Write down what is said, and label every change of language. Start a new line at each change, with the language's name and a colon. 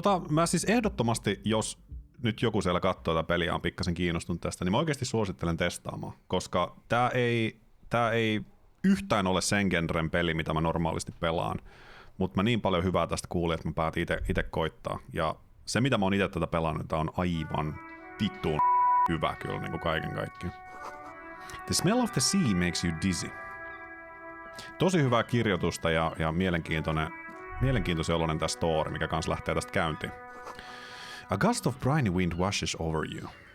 Finnish: Mä siis ehdottomasti, jos nyt joku siellä katsoo tätä peliä on pikkasen kiinnostunut tästä, niin mä oikeasti suosittelen testaamaan, koska tää ei yhtään ole sen genren peli, mitä mä normaalisti pelaan, mutta mä niin paljon hyvää tästä kuulin, että mä päätin itse koittaa. Ja se, mitä mä oon itse tätä pelannut, tää on aivan vittuun hyvä kyllä niin kuin kaiken kaikkiaan.
English: The smell of the sea makes you dizzy.
Finnish: Tosi hyvää kirjoitusta ja mielenkiintoisen oloinen tää story, mikä kans lähtee tästä käyntiin.
English: A gust of briny wind washes over you.